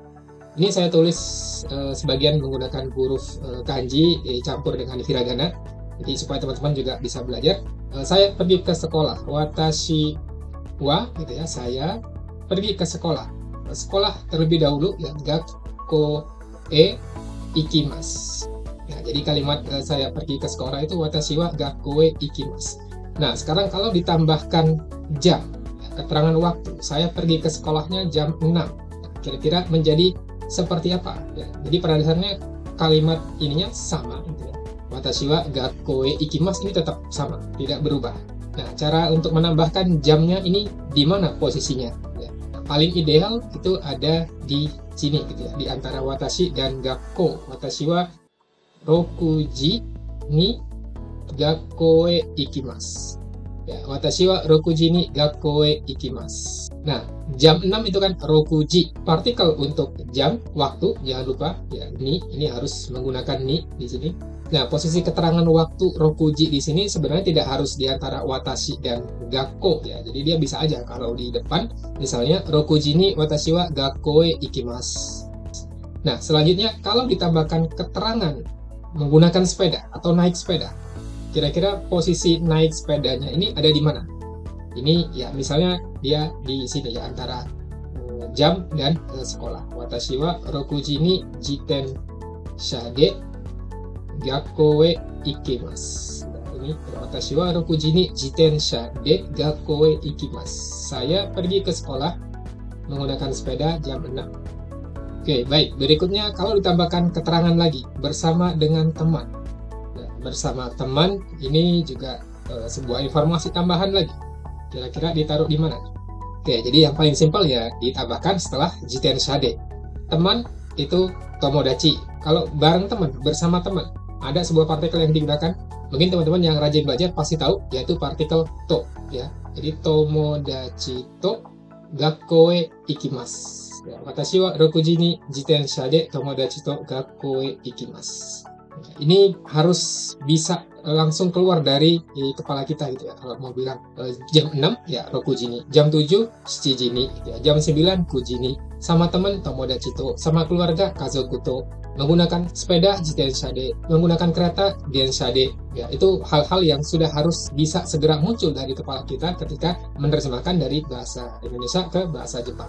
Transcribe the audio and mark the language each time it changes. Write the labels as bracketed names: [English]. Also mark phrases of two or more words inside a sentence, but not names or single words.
[Indonesian] Ini saya tulis sebagian menggunakan huruf kanji campur dengan hiragana. Jadi supaya teman-teman juga bisa belajar. Saya pergi ke sekolah. [Japanese] 私は [Indonesian] gitu ya. Saya pergi ke sekolah. Sekolah terlebih dahulu ya, [Japanese] 学校へ行きます. [Indonesian] Ya, jadi kalimat saya pergi ke sekolah itu [Japanese] 私は学校へ行きます. [Indonesian] Nah, sekarang kalau ditambahkan jam, ya, keterangan waktu. Saya pergi ke sekolahnya jam 6. Kira-kira menjadi seperti apa? Ya, jadi pada dasarnya kalimat ininya sama gitu ya. [Japanese] 私は学校へ行きます [Indonesian] ini tetap sama, tidak berubah. Nah, cara untuk menambahkan jamnya ini di mana posisinya? Ya, paling ideal itu ada di sini gitu ya, di antara watashi dan gakko. [Japanese] 私は六時に学校へ行きます. Ya, 私は六時に学校へ行きます. [Indonesian] Nah, jam 6 itu kan rokuji. Partikel untuk jam, waktu, jangan lupa ya, ini harus menggunakan ni di sini. Nah, posisi keterangan waktu rokuji di sini sebenarnya tidak harus di antara watashi dan gakko ya. Jadi dia bisa aja kalau di depan misalnya [Japanese] 六時に私は学校へ行きます. [Indonesian] Nah, selanjutnya kalau ditambahkan keterangan menggunakan sepeda atau naik sepeda. Kira-kira posisi naik sepedanya ini ada di mana? Ini ya misalnya dia di sini ya antara jam dan sekolah. [Japanese] 私は六時に自転車で学校へ行きます. Ini 私は六時に自転車で学校へ行きます. [Indonesian] Saya pergi ke sekolah menggunakan sepeda jam 6. Oke, baik. Berikutnya kalau ditambahkan keterangan lagi bersama dengan teman. Nah, bersama teman ini juga sebuah informasi tambahan lagi. Kira-kira ditaruh di mana? Oke, jadi yang paling simpel ya ditambahkan setelah [Japanese] 自転車で. [Indonesian] Teman itu tomodachi. Kalau bareng teman, bersama teman, ada sebuah partikel yang digunakan. Mungkin teman-teman yang rajin belajar pasti tahu, yaitu partikel to ya. [Japanese] Jadi 友達と学校へ行きます. Ya, 私は六時に自転車で友達と学校へ行きます. [Indonesian] Ini harus bisa langsung keluar dari kepala kita gitu ya. Kalau mau bilang jam 6 ya [Japanese] 六時に, [Indonesian] jam 7 [Japanese] 七時に [Indonesian] gitu ya. Jam 9 [Japanese] 九時に, [Indonesian] sama teman [Japanese] 友達と, [Indonesian] sama keluarga [Japanese] 家族と, [Indonesian] menggunakan sepeda [Japanese] 自転車で, [Indonesian] menggunakan kereta [Japanese] 電車で [Indonesian] ya. Itu hal-hal yang sudah harus bisa segera muncul dari kepala kita ketika menerjemahkan dari bahasa Indonesia ke bahasa Jepang.